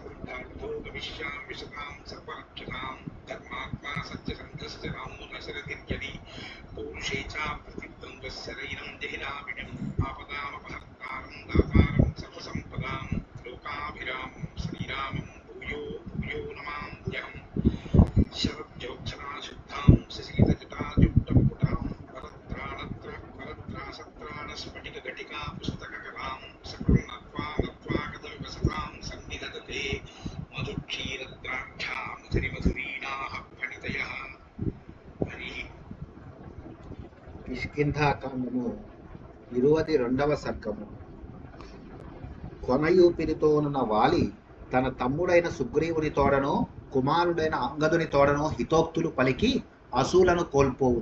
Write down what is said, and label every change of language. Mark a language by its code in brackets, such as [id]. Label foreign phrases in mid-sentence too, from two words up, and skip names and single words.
[sa] विशतां सर्वरक्षतां धर्मात्मा सत्यसन्धस्य रामो न शरदिर्यदि पौरुषे च प्रतिद्वन्द्वस्य रैनं देहिनाभिडम् आपदामपहर्तारं दातारं सर्वसम्पदां लोकाभिरामं श्रीरामं भूयो भूयो नमाम्यहम् शरज्योत्सना शुद्धां शशीतजटाजुट्टपुटां परत्रासत्राणस्फटिकघटिका पुस्तककलां सकलं नत्वा नत्वा कथमिव सतां सन्निधत्ते मधुक्षीरद्राक्षा मधुरिमधुरीणाः फणितयः हरिः [te] కిష్కింధాకాండము 22వ సర్గము. కొనయూపిరితోనున్న వాలి తన తమ్ముడైన సుగ్రీవుని తోడనో కుమారుడైన అంగదుని తోడనో హితోక్తులు పలికి అసూలను కోల్పోవుట.